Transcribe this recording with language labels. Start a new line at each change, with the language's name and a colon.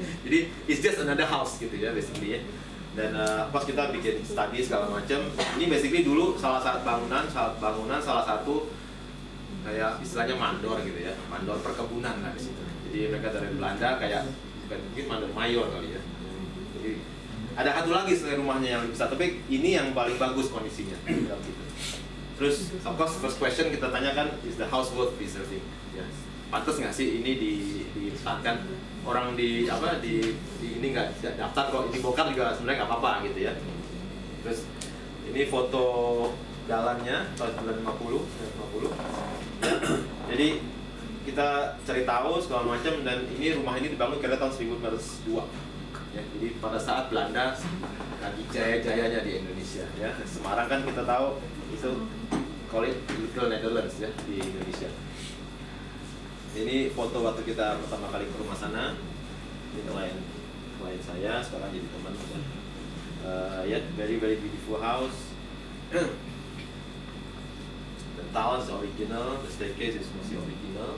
Indonesian: Jadi
English: it's just another house
Indonesian: gitu ya basically ya. Dan pas kita bikin study segala macam, ini basically dulu salah satu bangunan salah satu kayak istilahnya mandor gitu ya, mandor perkebunan lah di situ. Jadi mereka dari Belanda kayak mungkin mandor mayor kali ya. Jadi ada satu lagi selain rumahnya yang lebih besar, tapi ini yang paling bagus kondisinya. Terus
English: of course first question
Indonesian: kita tanyakan,
English: is the house worth preserving?
Indonesian: Ya. Pantas nggak sih ini dipertahankan? Orang di ini nggak daftar kok, ini bongkar juga sebenarnya nggak apa-apa gitu ya. Terus ini foto jalannya tahun 1950 ya. Jadi kita cari tahu segala macam dan ini rumah ini dibangun kira tahun 1902 ya. Jadi pada saat Belanda lagi jaya-jayanya di Indonesia ya. Semarang kan kita tahu itu
English: call it Little Netherlands
Indonesian: ya di Indonesia. Ini foto waktu kita pertama kali ke rumah sana. Ini klien saya sekarang jadi teman ya.
English: Ya, very beautiful house. The tiles is original, the staircase is mostly original.